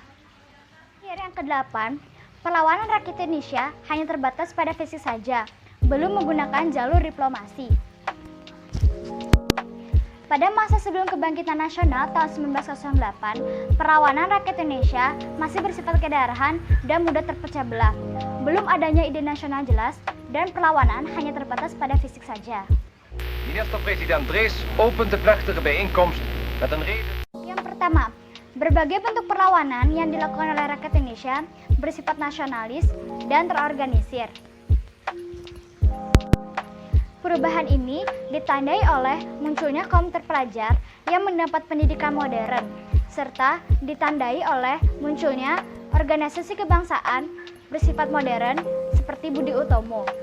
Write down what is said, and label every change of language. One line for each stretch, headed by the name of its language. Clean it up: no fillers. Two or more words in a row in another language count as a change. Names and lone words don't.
Indonesian: Yang kedelapan, perlawanan rakyat Indonesia hanya terbatas pada fisik saja, belum menggunakan jalur diplomasi. Pada masa sebelum kebangkitan nasional tahun 1908, perlawanan rakyat Indonesia masih bersifat kedaerahan dan mudah terpecah belah. Belum adanya ide nasional jelas dan perlawanan hanya terbatas pada fisik saja.
Dutch: Minister-president Drees opent de plechtige bijeenkomst met een reden.
Indonesian: Yang pertama, berbagai bentuk perlawanan yang dilakukan oleh rakyat Indonesia bersifat nasionalis dan terorganisir. Perubahan ini ditandai oleh munculnya kaum terpelajar yang mendapat pendidikan modern, serta ditandai oleh munculnya organisasi kebangsaan bersifat modern seperti Budi Utomo.